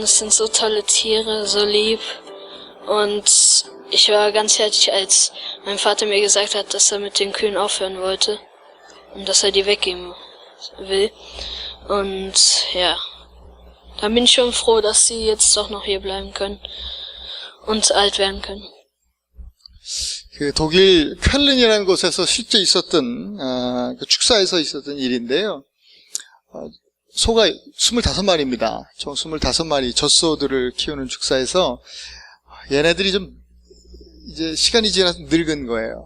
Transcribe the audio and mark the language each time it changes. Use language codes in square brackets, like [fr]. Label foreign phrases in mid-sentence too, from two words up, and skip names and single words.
[de] Das sind so tolle Tiere, so lieb. Und ich war ganz fertig, als mein Vater mir gesagt hat, dass er mit den Kühen aufhören wollte. Und dass er die weggeben will. Und ja, da bin ich schon froh, dass sie jetzt doch noch hier bleiben können. Und alt werden können. [ko] 그 독일 쾰른이라는 곳에서 실제 있었던 그 축사에서 있었던 일인데요. 소가 25마리입니다. 총 25마리 젖소들을 키우는 축사에서 얘네들이 좀 이제 시간이 지나서 늙은 거예요.